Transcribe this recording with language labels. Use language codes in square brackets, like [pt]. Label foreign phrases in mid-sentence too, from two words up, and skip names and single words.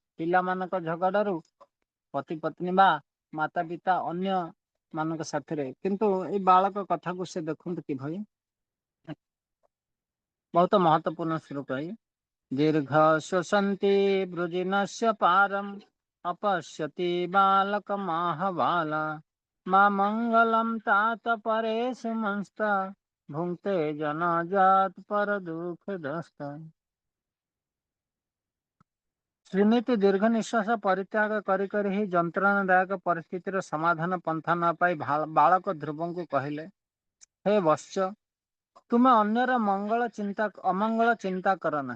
[or] ପିଲାମାନଙ୍କ ଝଗଡାରୁ ପତି ପତ୍ନୀ ବା ମାତା ପିତା ଅନ୍ୟ ମାନଙ୍କ ସାଥିରେ। କିନ୍ତୁ ଏଇ ବାଳକ କଥାକୁ ସେ ଦେଖନ୍ତୁ କିଭଳି ବହୁତ ମହତ୍ୱପୂର୍ଣ୍ଣ ଶ୍ଲୋକ। [sa] ଦୀର୍ଘ ଶ୍ଵସନ୍ତି ବୃଜିନସ୍ୟ ପାରମ୍ अपश्यति बालकमाहबाला मा मंगलम तात परेषु मंस्ता भुंक्ते जनाजात पर दुख दस्ता। [or] ସୁନୀତି ଦୀର୍ଘ ନିଶ୍ୱାସ ପରିତ୍ୟାଗ କରି କରି ହିଁ ଯନ୍ତ୍ରଣାଦାୟକ ପରିସ୍ଥିତିର ସମାଧାନ ପନ୍ଥା ନ ପାଇ ବାଳକ ଧ୍ରୁବଙ୍କୁ କହିଲେ, ହେ ବତ୍ସ, ତୁମେ ଅନ୍ୟର ଅମଙ୍ଗଳ ଚିନ୍ତା କର ନାହିଁ।